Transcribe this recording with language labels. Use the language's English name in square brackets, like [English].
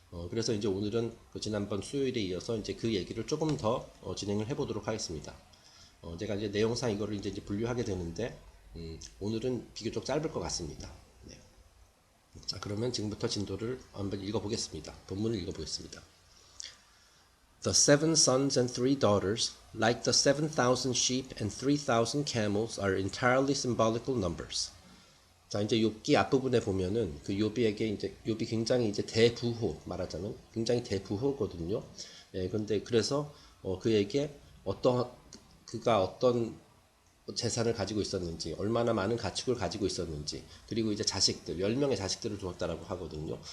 [Korean] 그래서 이제 오늘은 지난번 수요일에 이어서 이제 그 얘기를 조금 더 진행을 해보도록 하겠습니다. 제가 이제 내용상 이거를 이제 분류하게 되는데, 오늘은 비교적 짧을 것 같습니다. 네. 자, 그러면 지금부터 진도를 한번 읽어보겠습니다. 본문을 읽어보겠습니다. [English] The 7 sons and 3 daughters, like the 7,000 sheep and 3,000 camels, are entirely symbolical numbers. [Korean] 자, 이제 욥기 앞부분에 보면은 욥이 굉장히 이제 대부호, 말하자면 굉장히 대부호거든요. 예, 근데 그래서 그에게 그가 어떤 재산을 가지고 있었는지, 얼마나 많은 가축을 가지고 있었는지, 그리고 이제 자식들, 10명의 자식들을 두었다라고 하거든요.